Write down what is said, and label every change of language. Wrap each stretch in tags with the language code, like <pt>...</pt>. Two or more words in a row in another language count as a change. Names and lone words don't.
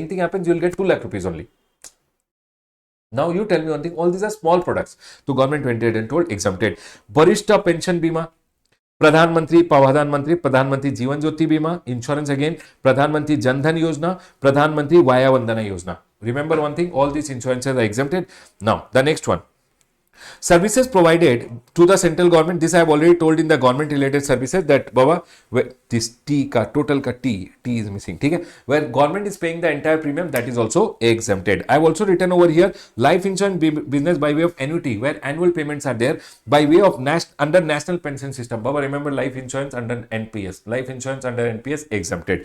<en>Anything happens, you will get 2 lakh rupees only. Now you tell me one thing, all these are small products. So government went ahead and told exempted. Barishta pension bima, Pradhan Mantri Jivan Jyoti Bima, insurance again, Pradhan Mantri Jan Dhan Yojana, Pradhan Mantri Vaya Vandana Yojana. Remember one thing, all these insurances are exempted. Now, the next one. Services provided to the central government. This I have already told in the government related services that Baba, this T ka total ka T is missing. Okay? Where government is paying the entire premium, that is also exempted. I have also written over here life insurance business by way of annuity, where annual payments are there by way of under national pension system. Baba, remember life insurance under NPS. Life insurance under NPS exempted.</en>